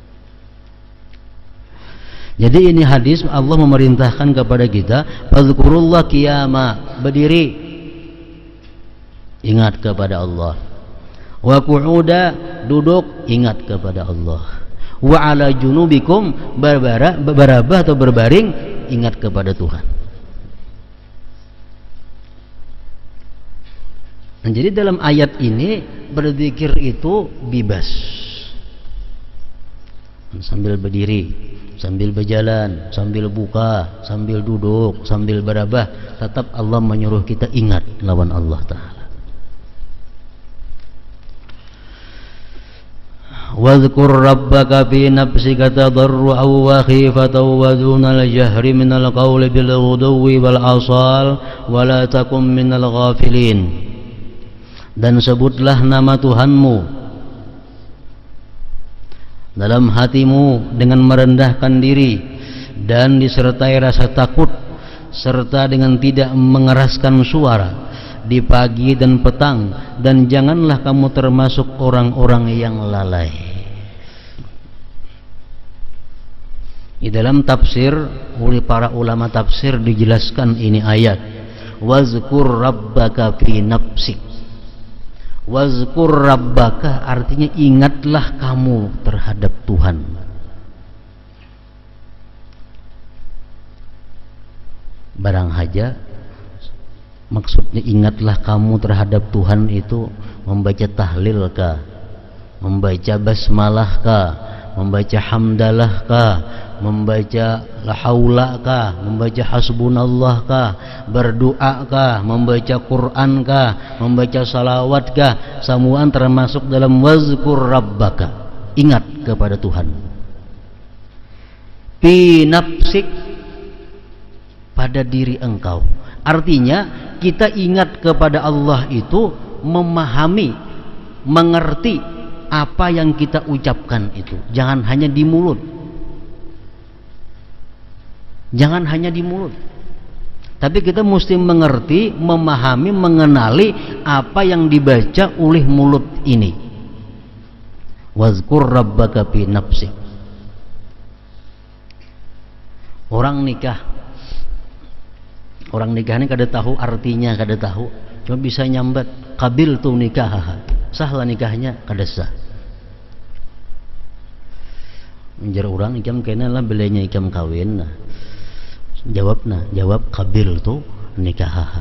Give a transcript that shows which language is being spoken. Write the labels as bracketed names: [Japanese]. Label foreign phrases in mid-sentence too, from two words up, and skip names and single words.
[Indonesian] Jadi ini hadis Allah memerintahkan kepada kita, [Arabic] فاذكروا الله قياما, [Indonesian] berdiri, ingat kepada Allah. [Arabic] وقعودا, [Indonesian] duduk, ingat kepada Allah. [Arabic] وعلى جنوبكم, [Indonesian] berbarabah atau berbaring, ingat kepada Tuhan. Nah, jadi dalam ayat ini berzikir itu bebas. Sambil berdiri, sambil berjalan, sambil buka, sambil duduk, sambil berabah, tetap Allah menyuruh kita ingat lawan Allah Ta'ala. [Arabic] واذكر ربك في نفسك تضرعا وخيفة ودون الجهر من القول بالغدو والآصال ولا تكن من الغافلين. [Indonesian] Dan sebutlah nama Tuhanmu dalam hatimu dengan merendahkan diri dan disertai rasa takut, serta dengan tidak mengeraskan suara di pagi dan petang, dan janganlah kamu termasuk orang-orang yang lalai. Di dalam tafsir oleh para ulama tafsir dijelaskan ini ayat, [Arabic] واذكر ربك في نفسك. واذكر ربك [Indonesian] artinya ingatlah kamu terhadap Tuhan. [Banjar] Barang haja [Indonesian] maksudnya ingatlah kamu terhadap Tuhan itu membaca tahlil kah, membaca basmalah kah, membaca hamdalah kah, membaca [Arabic] لا حول [Indonesian] kah, membaca hasbunallah kah, berdoa kah, membaca Quran kah, membaca salawat kah, semuaan termasuk dalam [Arabic] واذكر ربك, [Indonesian] ingat kepada Tuhan. [Arabic] في نفسك, [Indonesian] pada diri engkau. Artinya kita ingat kepada Allah itu memahami, mengerti apa yang kita ucapkan itu. Jangan hanya di mulut. Jangan hanya di mulut. Tapi kita mesti mengerti, memahami, mengenali apa yang dibaca oleh mulut ini. [Arabic] واذكر ربك في نفسك. [Banjar] Orang nikah ini kada tahu artinya, kada tahu, cuma bisa nyambat [Arabic] قبلت نكاح, [Banjar] sahlah nikahnya, kada sah. Menjar orang ikam kena lah belanya ikam kawin, nah jawab [Arabic] قبلت نكاح.